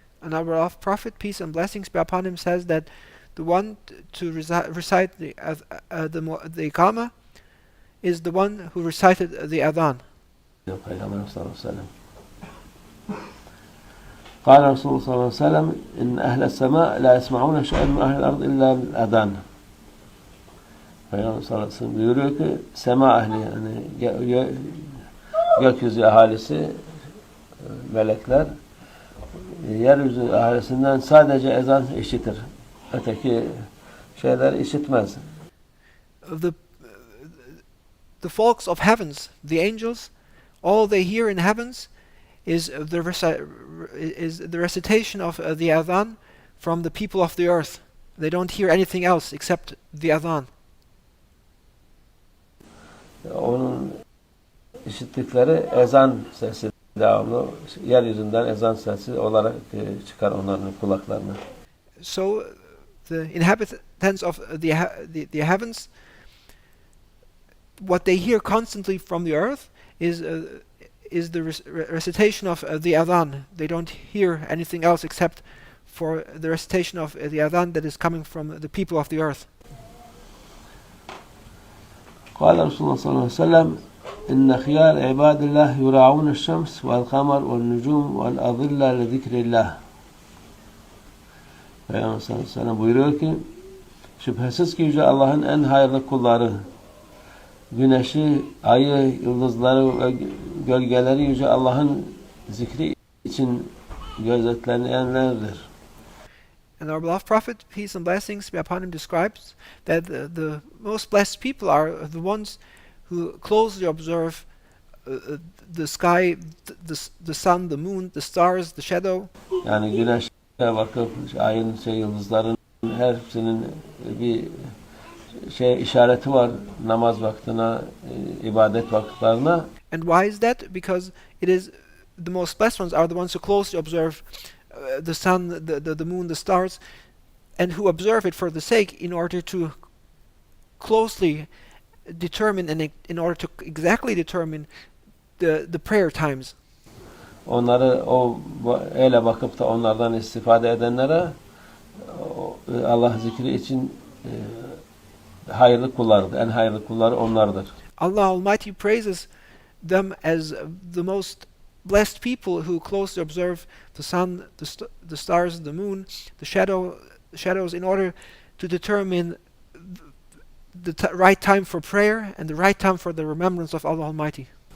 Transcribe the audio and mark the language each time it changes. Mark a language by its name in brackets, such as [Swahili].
[English] And our beloved Prophet, peace and blessings be upon him, says that the one to recite the Iqamah is the one who recited the Adhan. [Turkish] Peygamber sallallahu aleyhi ve sellem. [Arabic] قال رسول الله صلى الله عليه وسلم إن أهل السماء لا يسمعون شيئا من أهل الأرض إلا الأذان. [Turkish] Peygamber sallallahu aleyhi ve sellem buyuruyor ki sema ehli, yani gökyüzü ahalisi, melekler yeryüzü ahalisinden sadece ezan işitir. Öteki şeyler işitmez. [English] The folks of heavens, the angels, all they hear in heavens is the recitation of the adhan from the people of the earth. They don't hear anything else except the adhan. [Turkish] Onun işittikleri ezan sesi, devamlı yeryüzünden ezan sesi olarak çıkar onların kulaklarına. [English] So the inhabitants of the heavens, what they hear constantly from the earth is the recitation of the adhan. They don't hear anything else except for the recitation of the adhan that is coming from the people of the earth. [Arabic] قال رسول الله صلى الله عليه وسلم إن خيار عباد الله يراعون الشمس والقمر والنجوم والأظلة لذكر الله. [Turkish] Peygamber sallallahu aleyhi ve sellem buyuruyor ki şüphesiz ki Yüce Allah'ın en hayırlı kulları güneşi, ayı, yıldızları ve gölgeleri Yüce Allah'ın zikri için gözetlenenlerdir. [English] And our beloved Prophet, peace and blessings be upon him, describes that the most blessed people are the ones who closely observe the sky, the sun, the moon, the stars, the shadow. [Turkish] Yani güneşe bakıp ayın, yıldızların hepsinin bir işareti var namaz vaktine, ibadet vakitlerine. [English] And why is that? Because it is the most blessed ones are the ones who closely observe the sun, the moon, the stars, and who observe it for the sake in order to closely determine and in order to exactly determine the prayer times. [Turkish] Onları öyle bakıp da onlardan istifade edenlere Allah zikri için hayırlı kullardır. En hayırlı kulları onlardır. [English] Allah Almighty praises them as the most blessed people who closely observe the sun, the stars, the moon, the shadows in order to determine the right time for prayer and the right time for the remembrance of Allah Almighty.